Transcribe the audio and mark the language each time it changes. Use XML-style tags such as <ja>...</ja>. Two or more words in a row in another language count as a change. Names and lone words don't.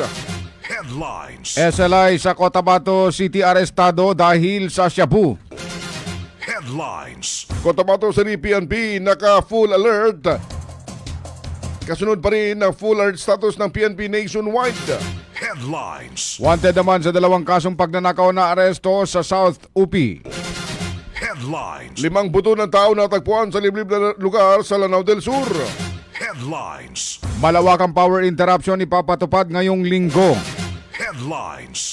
<tl>Headlines. SLI sa Cotabato City arestado dahil sa shabu. Headlines. Cotabato City PNP naka</tl> <en>full alert.</en> <tl>Kasunod pa rin ang</tl> <en>full alert status</en> <tl>ng PNP nationwide. Headlines. Wanted naman sa dalawang kasong pagnanakaw na aresto sa South UP. Headlines. 5 buto ng tao natagpuan sa liblib na lugar sa Lanao del Sur. Headlines. Malawakang</tl> <en>power interruption</en> <tl>ipapatupad ngayong linggo. Headlines.</tl>